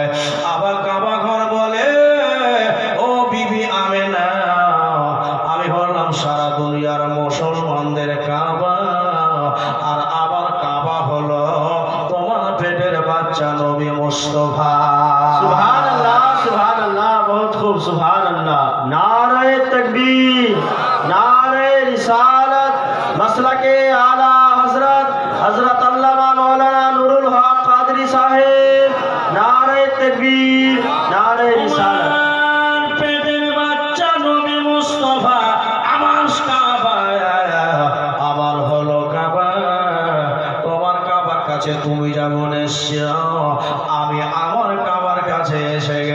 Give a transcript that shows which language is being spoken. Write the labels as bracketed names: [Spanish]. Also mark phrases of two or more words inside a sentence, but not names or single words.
[Bangla] আবার কাবা ঘর বলে, ও বিবি আমেনা, আমি হলাম সারা দুনিয়ার মুসলমানদের কাবা। আর আবার কাবা হলো তোমার পেটের বাচ্চা নবী মুস্তাফা। সুবহানাল্লাহ, সুবহানাল্লাহ, [Urdu] بہت خوب, [Bangla] সুবহানাল্লাহ। [Urdu] نعرہ تکبیر، نعرہ رسالت, مسلک اعلیٰ حضرت حضرت علامہ مولانا نور الحق قادری صاحب. نعرہ تکبیر، نعرہ رسالت. [Bangla] পেটের বাচ্চা নবী মুস্তাফা আমার কাবা, আমার হলো কাবা। তোমার কাবার কাছে তুমি যেমন এসছো, আমি আমার কাবার কাছে এসে